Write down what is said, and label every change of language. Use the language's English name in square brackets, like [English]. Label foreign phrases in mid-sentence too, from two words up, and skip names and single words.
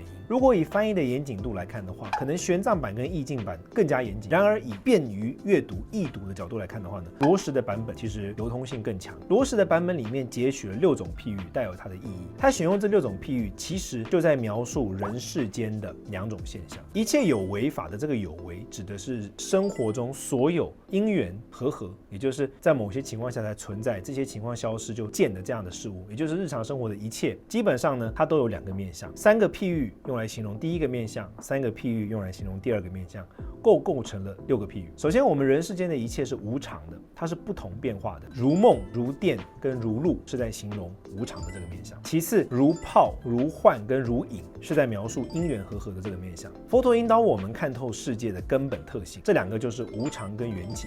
[Chinese] 如果以翻譯的嚴謹度來看的話，可能玄奘版跟意境版更加嚴謹。然而以便於閱讀、易讀的角度來看的話呢，羅什的版本其實流通性更強。羅什的版本裡面截取了6種譬喻，帶有它的意義。他選用這6種譬喻，其實就在描述人世間的2種現象。一切有為法的這個有為，指的是生活中所有因緣和合，也就是在某些情況下才存在，這些情況消失就見的這樣的事物，也就是日常生活的一切，基本上呢，它都有2個面向，3個譬喻用來形容第1個面向，3個譬喻用來形容第2個面向，構成了6個譬喻。首先，我們人世間的一切是無常的，它是不同變化的，如夢、如電跟如露是在形容無常的這個面向。其次，如泡、如幻跟如影是在描述因緣和合的這個面向。佛陀引導我們看透世界的根本特性，這2個就是無常跟緣起。